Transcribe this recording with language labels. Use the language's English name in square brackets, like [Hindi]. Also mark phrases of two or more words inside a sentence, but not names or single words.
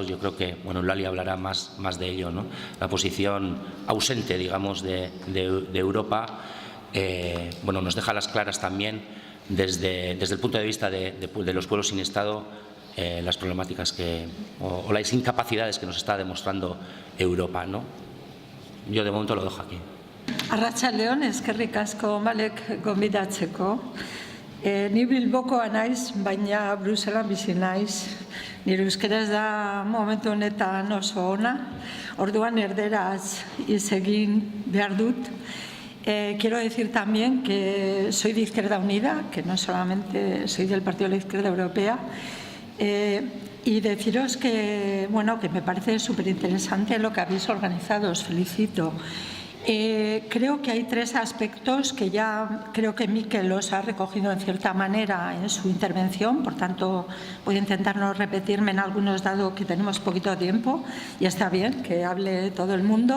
[Spanish] Yo creo que, bueno, Lali hablará más de ello, ¿no? La posición ausente, digamos, de Europa, bueno, nos deja a las claras también desde el punto de vista de los pueblos sin Estado, las problemáticas o las incapacidades que nos está demostrando Europa, ¿no? Yo de momento lo dejo aquí. [Basque] Arratsaldeon, eskerrik asko Malek gonbidatzeko. Ni Bilbokoa naiz, baina Bruselan bizi naiz. Nire euskaraz da momentu honetan oso ona. Orduan erderaz hitz egin behar dut. [Spanish] Quiero decir también que soy de Izquierda Unida, que no solamente soy del Partido de la Izquierda Europea, y deciros que, bueno, que me parece súper interesante lo que habéis organizado, os felicito. Creo que hay tres aspectos que ya creo que Mikel los ha recogido en cierta manera en su intervención, por tanto voy a intentar no repetirme en algunos, dado que tenemos poquito tiempo y está bien que hable todo el mundo.